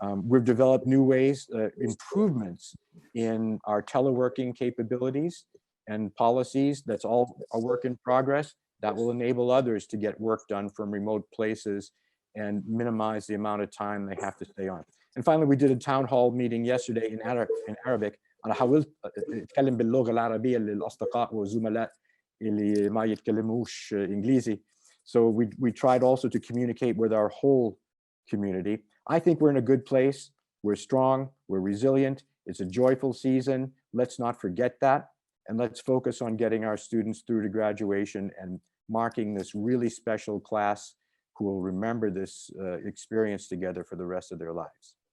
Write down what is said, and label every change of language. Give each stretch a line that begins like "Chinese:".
English: We've developed new ways, improvements in our teleworking capabilities and policies. That's all a work in progress. That will enable others to get work done from remote places and minimize the amount of time they have to stay on. And finally, we did a town hall meeting yesterday in Arabic.
Arabic: أنا حاولت أتكلم باللغة العربية للأصدقاء والزملاء اللي ما يتكلموش إنجليزي.
English: So we tried also to communicate with our whole community. I think we're in a good place. We're strong, we're resilient. It's a joyful season. Let's not forget that. And let's focus on getting our students through to graduation and marking this really special class who will remember this experience together for the rest of their lives.